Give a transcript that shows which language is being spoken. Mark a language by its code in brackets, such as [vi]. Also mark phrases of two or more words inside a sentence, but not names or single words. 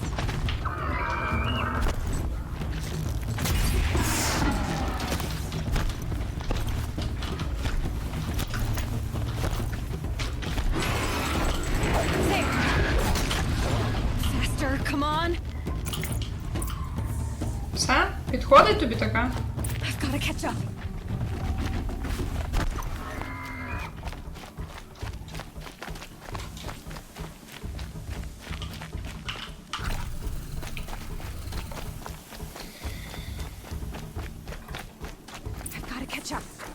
[en] Faster, come on. [uk] Все? Підходить тобі така? [en] I've got to catch up. I've got to catch up.